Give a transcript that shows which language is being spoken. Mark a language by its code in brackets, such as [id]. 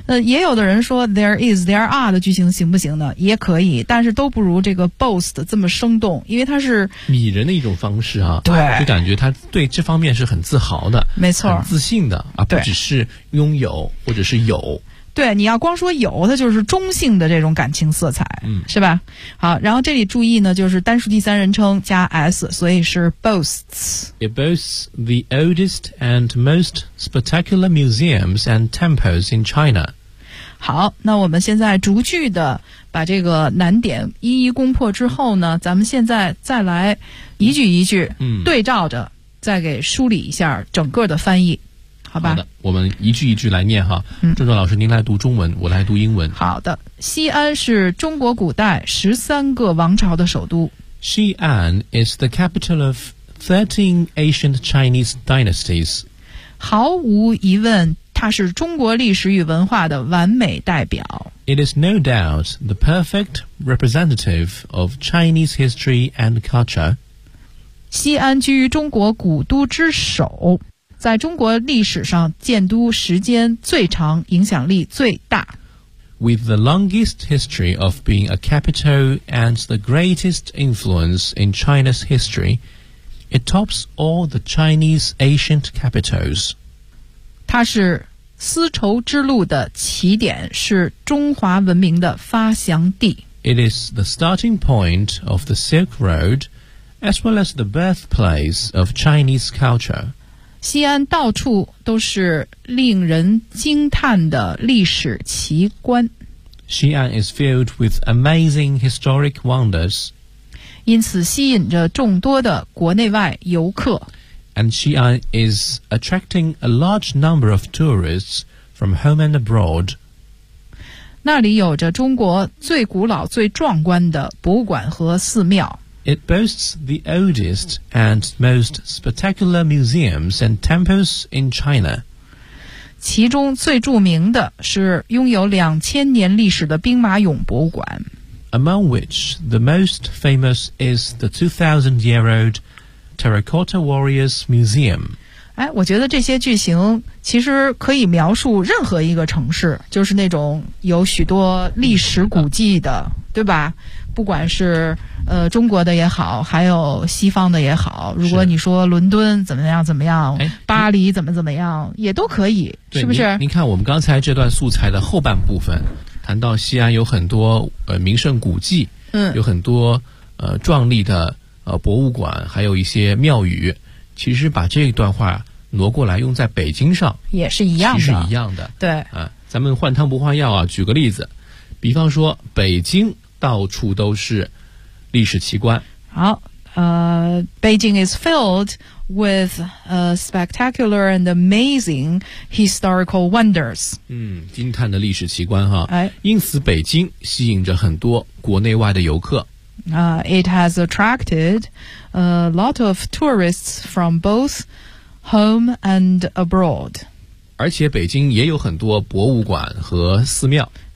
[zh] 也有的人说 [en] there is there are [zh] 的句型行不行呢，也可以，但是都不如这个 boast 这么生动，因为它是拟人的一种方式啊。对，就感觉他对这方面是很自豪的，没错，很自信的啊，不只是拥有或者是有。对，你要光说有，它就是中性的这种感情色彩，是吧。好，然后这里注意呢就是单数第三人称加 s， 所以是 boasts。 [en] It boasts the oldest and most spectacular museums and temples in China。 [zh] 好，那我们现在逐句的把这个难点一一攻破之后呢，咱们现在再来一句一句对照着再给梳理一下整个的翻译，好吧。好的，我们一句一句来念哈。郑壮老师您来读中文，我来读英文。好的，西安是中国古代十三个王朝的首都。 [en] 西安 is the capital of 13 ancient Chinese dynasties。 [zh] 毫无疑问它是中国历史与文化的完美代表。 [en] It is no doubt the perfect representative of Chinese history and culture。 [zh] 西安居于中国古都之首，在中国历史上建都时间最长，影响力最大。 [en] With the longest history of being a capital and the greatest influence in China's history, it tops all the Chinese ancient capitals. [zh] 它是丝绸之路的起点，是中华文明的发祥地。 [en] It is the starting point of the Silk Road, as well as the birthplace of Chinese culture. [zh] 西安到处都是令人惊叹的历史奇观。 [en] 西安 is filled with amazing historic wonders. [zh] 因此吸引着众多的国内外游客。 [en] And 西安 is attracting a large number of tourists from home and abroad. [zh] 那里有着中国最古老最壮观的博物馆和寺庙。 [en] It boasts the oldest and most spectacular museums and temples in China. [zh] 其中最著名的是拥有2000年历史的兵马俑博物馆。 [en] Among which the most famous is the 2000-year-old Terracotta Warriors Museum. [zh] 哎，我觉得这些句型其实可以描述任何一个城市，就是那种有许多历史古迹的，对吧？不管是中国的也好，还有西方的也好，如果你说伦敦怎么样怎么样，巴黎怎么怎么样，也都可以，是不是？您看我们刚才这段素材的后半部分，谈到西安有很多名胜古迹，有很多壮丽的博物馆，还有一些庙宇，其实把这一段话挪过来用在北京上也是一样的，其实一样的，对啊，咱们换汤不换药啊，举个例子。比方说北京到处都是历史奇观。 [en] 好，Beijing is filled with spectacular and amazing historical wonders. [zh] 嗯，惊叹的历史奇观哈。因此北京吸引着很多国内外的游客。 [en] It has attracted a lot of tourists from both home and abroad. [zh] 而且北京也有很多博物馆和寺庙。